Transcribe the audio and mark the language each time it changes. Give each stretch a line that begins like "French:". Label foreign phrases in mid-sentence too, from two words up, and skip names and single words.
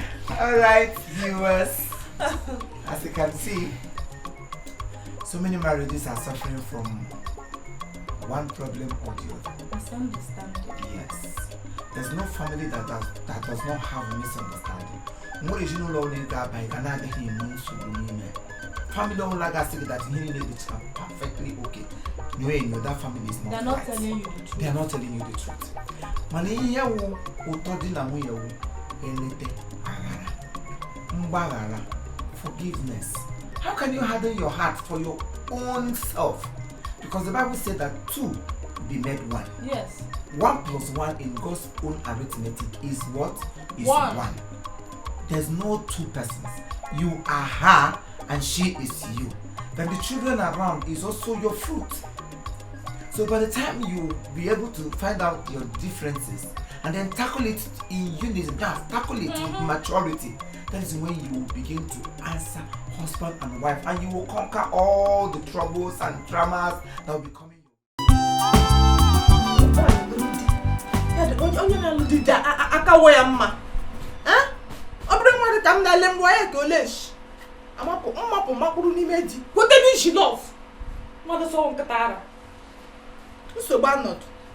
English: All right, viewers. As you can see, so many marriages are suffering from one problem or the other. Misunderstanding. Yes. There's no family that does, that does not have a misunderstanding.
Igbo: Nwere ezinụlọ ole ga-aba, ị ga na-adịghị enwe nsogbu n'ime. Family ọbụla ga-asị gị that ihe niile dịcha
English: perfectly okay. No, no, that family is not They're not right. telling you the truth. They are not telling you the truth.
Igbo: Mana ihe wụ ụtọ di na nwunye wụ elete aghara, mgbaghara,
English: forgiveness. How can you harden your heart for your own self? Because the Bible said that two be made one. Yes. One plus one in God's own arithmetic is what? Is One. one. There's no two persons. You are her and she is you. Then the children around is also your fruit. So by the time you be able to find out your differences and then tackle it in unison, just tackle it with Mm-hmm. maturity, that is when you will begin to answer husband and wife, and you will conquer all the troubles and dramas that will be coming your way.
Igbo: Onye, onye na-alụ di, di, a, a, aka wọ ya mma. Eh? Ọ bụrụ nwa dị ka m na-ele mbọ ya ka o leshi. Amapụ, mmapụ, makpụrụ n'ime di. Kwete n'ishi love. Mmadụ sọ nkịta ara. Nsogbu anọdụ.